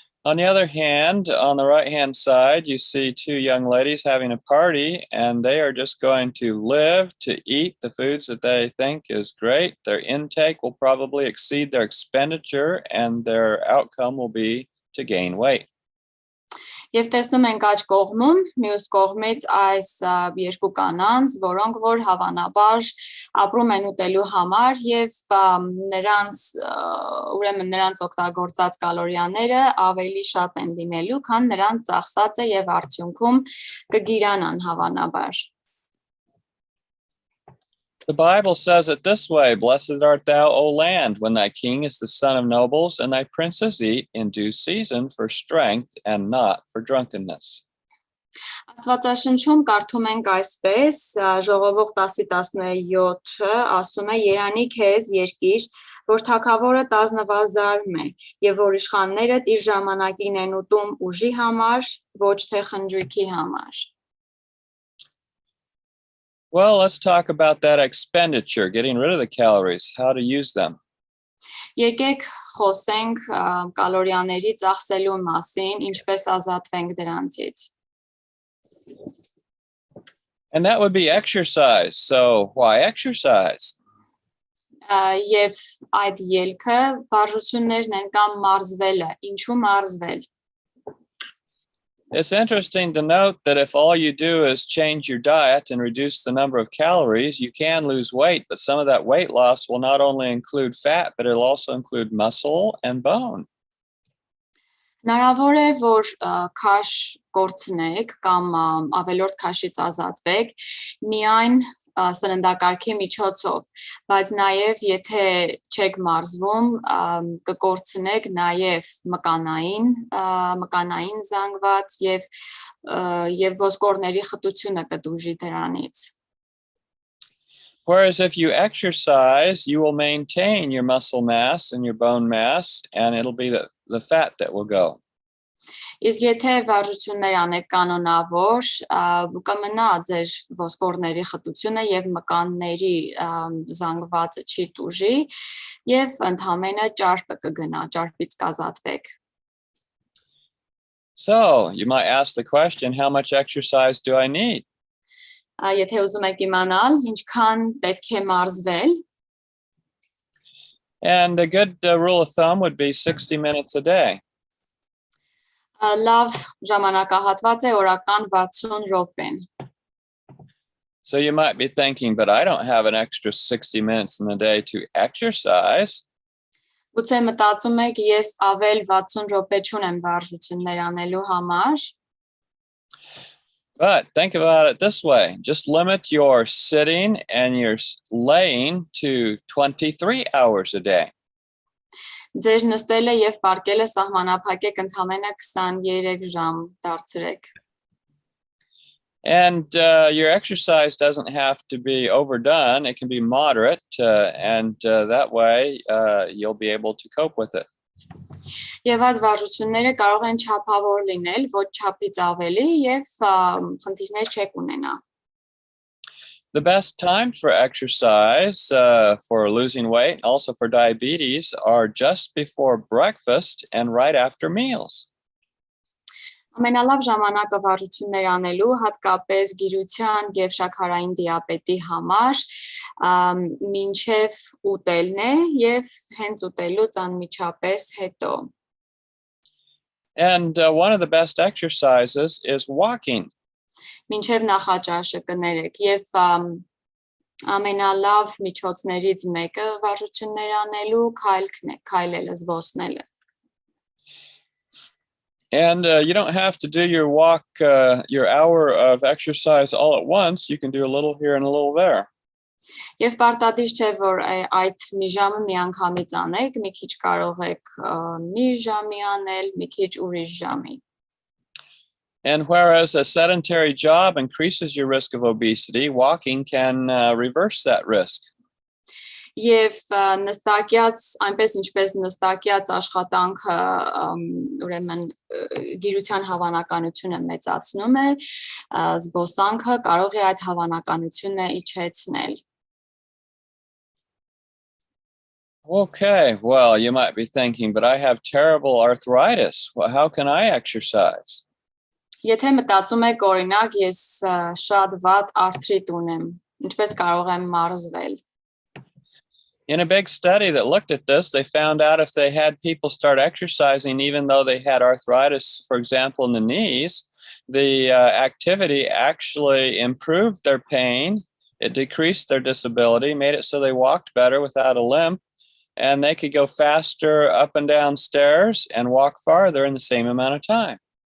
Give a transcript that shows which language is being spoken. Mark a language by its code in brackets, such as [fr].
[en] On the other hand, on the right-hand side, you see two young ladies having a party, and they are just going to live to eat the foods that they think is great. Their intake will probably exceed their expenditure, and their outcome will be to gain weight. [hy] Եվ տեսնում ենք աջ կողմում, մյուս կողմից այս երկու կանանց, որոնք որ հավանաբար ապրում են ուտելու համար եւ ուրեմն նրանց օգտագործած կալորիաները ավելի շատ են լինելու, քան նրանց ծախսածը եւ արդյունքում կգիրանան հավանաբար։ [en] The Bible says it this way, Blessed art thou, O land, when thy king is the son of nobles, and thy princes eat in due season for strength and not for drunkenness. [hy] Աստվածաշնչում կարդում ենք այսպես, Ժողովող 10:17-ը ասում է. Երանի քեզ երկիր, որ թագավորը տազնվազարմ է, եւ որ իշխաններդ իր ժամանակին են ուտում ուժի համար, ոչ թե խնջույքի համար։ [en] Well, let's talk about that expenditure, getting rid of the calories, how to use them. [hy] Եկեք խոսենք կալորիաների ծախսելու մասին, ինչպես ազատվենք դրանցից։ [en] And that would be exercise. So why exercise? [hy] Եվ այդ ելքը վարժություններն են կամ մարզվելը, ինչու մարզվել։ [en] It's interesting to note that if all you do is change your diet and reduce the number of calories, you can lose weight, but some of that weight loss will not only include fat, but it'll also include muscle and bone. [hy] Հնարավոր է, որ քաշ կորցնեք կամ ավելորդ քաշից ազատվեք միայն սննդակարգի միջոցով, բայց նաև եթե չեք մարզվում, կկորցնեք նաև մկանային զանգված եւ ոսկորների խտությունը կդուժի դրանից։ [en] Whereas if you exercise, you will maintain your muscle mass and your bone mass, and it'll be the fat that will go. [hy] Իսկ եթե վարժություններ անեք կանոնավոր, կմնա ձեր ոսկորների խտությունը եւ մկանների զանգվածը չի տուժի եւ ընդհանրապես ճարպը կգնա, ճարպից կազատվեք։ [en] So, you might ask the question, how much exercise do I need? [hy] Եթե ուզում եք իմանալ, ինչքան պետք է մարզվել, [en] and a good rule of thumb would be 60 minutes a day. [hy] Լավ ժամանակահատված է օրական 60 րոպեն։ [en] So you might be thinking, but I don't have an extra 60 minutes in the day to exercise. [hy] Գուցե մտածում եք, ես ավել 60 րոպե չունեմ վարժություններ անելու համար։ [en] But think about it this way, just limit your sitting and your laying to 23 hours a day. [hy] Ձեր նստելը եւ պարկելը սահմանափակեք ընդամենը 23 ժամ դարձրեք։ [en] And your exercise doesn't have to be overdone. It can be moderate, and that way you'll be able to cope with it. [hy] Եվ այդ վարժությունները կարող են չափավոր լինել, ոչ չափից ավելի եւ խնդիրներ չեք ունենա։ [en] The best times for exercise, for losing weight, also for diabetes, are just before breakfast and right after meals. [hy] Ամենալավ ժամանակը վարժություններ անելու, հատկապես գիրության եւ շաքարային դիաբետի համար, մինչեւ ուտելն է եւ հենց ուտելուց անմիջապես հետո։ [en] And one of the best exercises is walking. [hy] Մինչեւ նախաճաշը կներեք եւ ամենալավ միջոցներից մեկը վարժություններ անելու քայլքն է, քայլելը, զբոսնելը։ [en] And you don't have to do your walk, your hour of exercise all at once. You can do a little here and a little there. [hy] Եվ պարտադիր չէ, որ այդ մի ժամը միանգամից անեք, մի քիչ կարող եք մի ժամի անել, մի քիչ ուրիշ ժամի։ [en] And whereas a sedentary job increases your risk of obesity, walking can reverse that risk. [hy] Եվ նստակյաց, այնպես ինչպես նստակյաց աշխատանքը ուրեմն գիրության հավանականությունը մեծացնում է, զբոսանքը կարող է այդ հավանականությունը իջեցնել։ [en] Okay, well, you might be thinking, but I have terrible arthritis. Well, how can I exercise? [hy] Եթե մտածում եք, օրինակ, ես շատ վատ արթրիտ ունեմ, ինչպես կարող եմ մարզվել։ [en] In a big study that looked at this, they found out if they had people start exercising, even though they had arthritis, for example, in the knees, the activity actually improved their pain. It decreased their disability, made it so they walked better without a limp, and they could go faster up and down stairs and walk farther in the same amount of time.